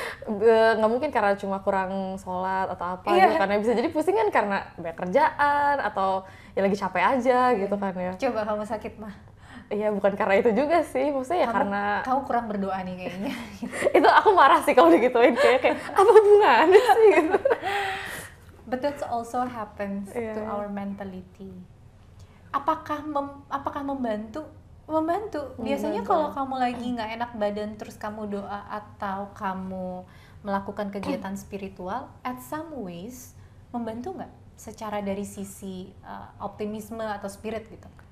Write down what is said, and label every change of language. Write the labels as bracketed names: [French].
[Indonesian] Nggak mungkin karena cuma kurang sholat atau apa gitu, karena bisa jadi pusing kan karena banyak kerjaan atau ya lagi capek aja gitu kan ya. Coba kamu sakit mah. Iya, bukan karena itu juga sih, maksudnya ya karena kamu kurang berdoa nih kayaknya. Itu aku marah sih kalau digituin, kayak apa hubungannya sih gitu. [English] But that also happens to our mentality. [Indonesian] Apakah membantu? Membantu. Biasanya kalau kamu lagi nggak enak badan terus kamu doa atau kamu melakukan kegiatan spiritual, [English] at some ways [Indonesian] membantu nggak? Secara dari sisi optimisme atau spirit gitu?